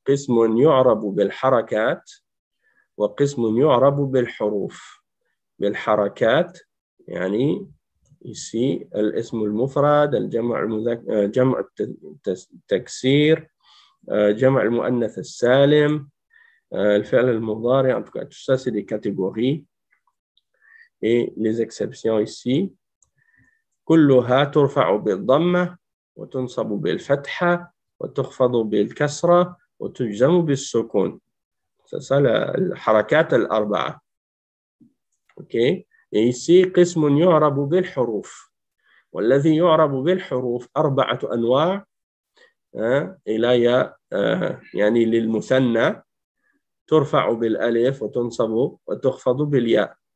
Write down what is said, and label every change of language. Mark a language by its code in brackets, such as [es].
[ar] قسم يعرب بالحركات وقسم يعرب بالحروف. بالحركات يعني [fr] ici, [ar] الاسم المفرد, جمع التكسير, جمع المؤنث السالم, الفعل المضارع, [fr] en tout cas, tout ça, c'est des catégories. Et les exceptions ici, [ar] كلها ترفع بالضمة وتنصب بالفتحة وتخفض بالكسرة وتجزم بالسكون. [fr] C'est ça [ar] الحركات الأربعة. OK. [fr] Et ici, [ar] قسم يعرب بالحروف. والذي يعرب بالحروف 4 أنواع. إلى يعني للمثنى ترفع بالألف وتنصب وتخفض بالياء.